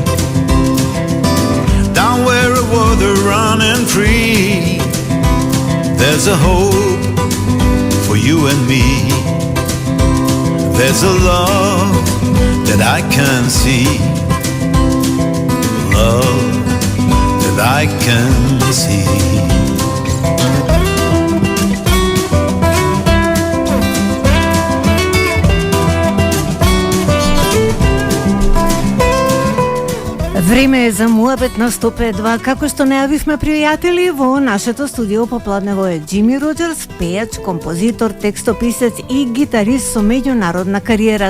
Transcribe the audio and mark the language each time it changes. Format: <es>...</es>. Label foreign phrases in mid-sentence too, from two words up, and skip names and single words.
<en>Down where a water running free, there's a hope for you and me. There's a love that I can see. Love that I can see.</en> <mk>Време е за муабет на 105.2, како што најавивме, пријатели, во нашето студио попладнево е Џими Роџерс, пејач, композитор, текстописец и гитарист со меѓународна кариера.</mk>